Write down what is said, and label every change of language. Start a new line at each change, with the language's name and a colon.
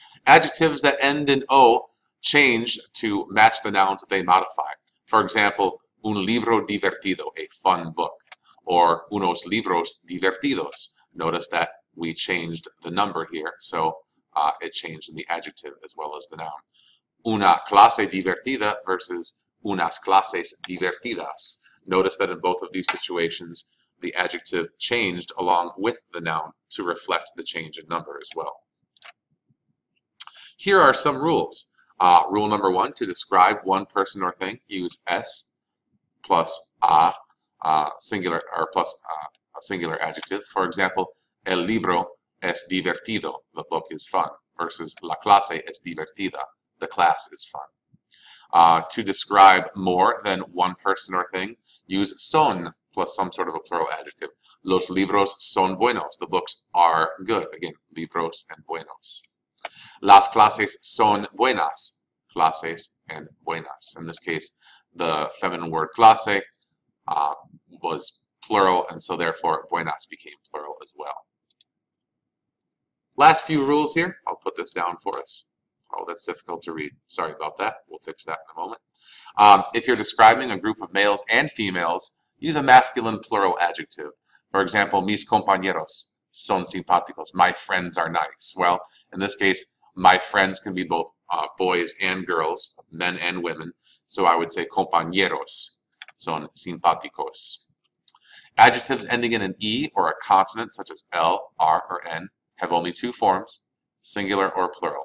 English: Adjectives that end in O change to match the nouns that they modify. For example,
Spanish: un libro divertido,
English: a fun book, or
Spanish: unos libros divertidos.
English: Notice that we changed the number here, so it changed in the adjective as well as the noun.
Spanish: Una clase divertida versus unas clases divertidas.
English: Notice that in both of these situations, the adjective changed along with the noun to reflect the change in number as well. Here are some rules. Rule number 1, to describe one person or thing, use es plus a, singular, or plus a singular adjective. For example,
Spanish: el libro es divertido,
English: the book is fun, versus
Spanish: la clase es divertida,
English: the class is fun. To describe more than one person or thing, use son plus some sort of a plural adjective.
Spanish: Los libros son buenos,
English: the books are good. Again, libros and buenos.
Spanish: Las clases son buenas, clases and buenas.
English: In this case, the feminine word clase was plural, and so therefore buenas became plural as well. Last few rules here. I'll put this down for us. Oh, that's difficult to read. Sorry about that. We'll fix that in a moment. If you're describing a group of males and females, use a masculine plural adjective. For example,
Spanish: mis compañeros son simpáticos.
English: My friends are nice. Well, in this case, my friends can be both boys and girls, men and women. So I would say
Spanish: compañeros son simpáticos.
English: Adjectives ending in an E or a consonant such as L, R, or N have only 2 forms, singular or plural.